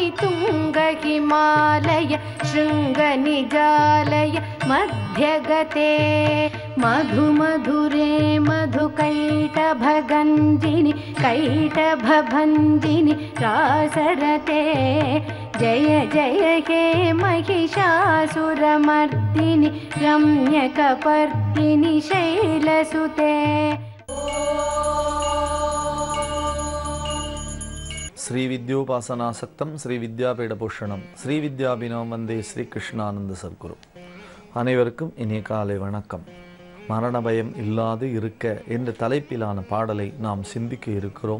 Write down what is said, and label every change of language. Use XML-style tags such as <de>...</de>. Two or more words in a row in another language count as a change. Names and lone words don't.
<sa>तुङ्ग हिमालय शृङ्गनिजालय मध्यगते मधुमधुरे मधुकैटभगञ्जिनि कैटभभञ्जिनि रासरते जय जय हे महिषासुरमर्दिनि रम्यकपर्दिनि शैलसुते श्री विद्योपासनासक्तं श्री विद्यापीठभूषणं श्री विद्याभिनवं वन्दे श्री कृष्णानन्द सद्गुरु.</sa> <ta>அனைவருக்கும் இனிய காலை வணக்கம். மரண பயம் இல்லாது இருக்க என்ற தலைப்பிலான பாடலை நாம் சிந்திக்க இருக்கிறோம்.</ta>